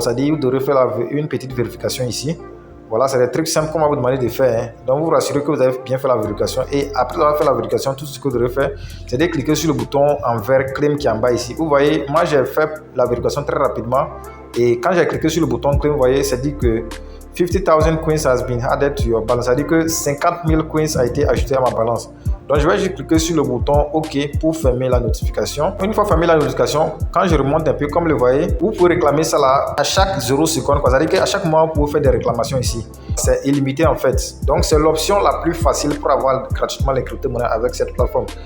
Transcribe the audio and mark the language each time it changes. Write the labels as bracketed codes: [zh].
[fr] C'est-à-dire, vous devrez faire une petite vérification ici. Voilà, c'est des trucs simples qu'on va vous demander de faire. Hein. Donc, vous vous rassurez que vous avez bien fait la vérification. Et après avoir fait la vérification, tout ce que vous devrez faire, c'est de cliquer sur le bouton en vert Claim qui est en bas ici. Vous voyez, moi, j'ai fait la vérification très rapidement. Et quand j'ai cliqué sur le bouton Claim, vous voyez, c'est dit que [en] 50,000 coins has been added to your balance. [fr] C'est-à-dire que 50 000 coins a été ajouté à ma balance. Donc je vais juste cliquer sur le bouton OK pour fermer la notification. Une fois fermé la notification, quand je remonte un peu, comme vous voyez, vous pouvez réclamer ça là à chaque 0 seconde. C'est-à-dire qu'à chaque mois, vous pouvez faire des réclamations ici. C'est illimité en fait. Donc c'est l'option la plus facile pour avoir gratuitement les crypto-monnaies avec cette plateforme.